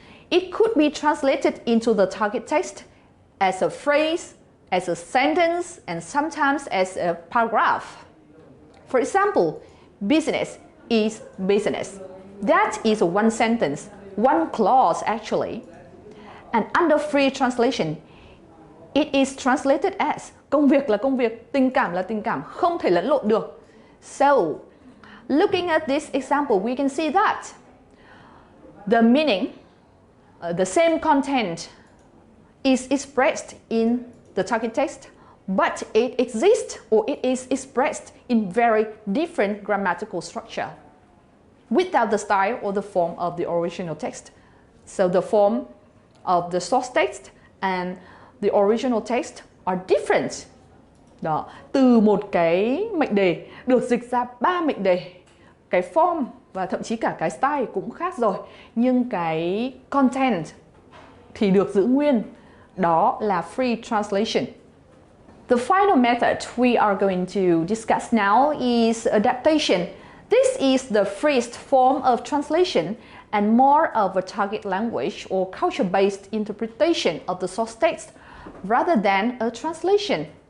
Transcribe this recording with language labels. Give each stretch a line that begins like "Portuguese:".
English: It could be translated into the target text as a phrase, as a sentence, and sometimes as a paragraph. For example, business is business. That is one sentence, one clause actually. And under free translation, it is translated as
Vietnamese: công việc là công việc, tình cảm là tình cảm, không thể lẫn lộn được.
English: So, looking at this example, we can see that the meaning, the same content is expressed in the target text, but it exists or it is expressed in very different grammatical structure without the style or the form of the original text. So the form of the source text and the original text are different.
Vietnamese: Đó, từ một cái mệnh đề được dịch ra 3 mệnh đề, cái form và thậm chí cả cái style cũng khác rồi, nhưng cái content thì được giữ nguyên. Đó là free translation.
English: The final method we are going to discuss now is adaptation. This is the freest form of translation and more of a target language or culture-based interpretation of the source text rather than a translation.